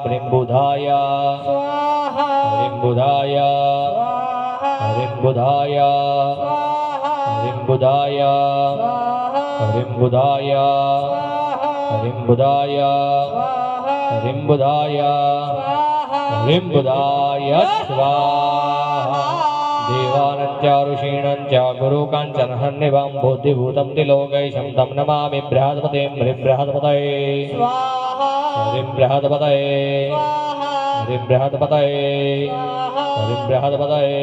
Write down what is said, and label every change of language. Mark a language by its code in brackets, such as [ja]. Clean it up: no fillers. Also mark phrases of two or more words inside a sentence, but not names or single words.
[sa] હરિમ બુધાય સ્વાહા. હરિમ બુધાય સ્વાહા. હરિમ બુધાય સ્વાહા. હરિમ બુધાય સ્વાહા. હરિમ બુધાય સ્વાહા. હરિમ બુધાય સ્વાહા. હરિમ બુધાય સ્વાહા. હરિમ બુધાય સ્વાહા. देवानं च ऋषीणां च गुरुकाञ्चनहन्निवां बुद्धिभूतं त्रिलोकैशं तं नमामि बृहस्पतिं ह्रीं बृहस्पतये ह्रीं बृहस्पतये ह्रीं बृहस्पतये ह्रीं बृहस्पतये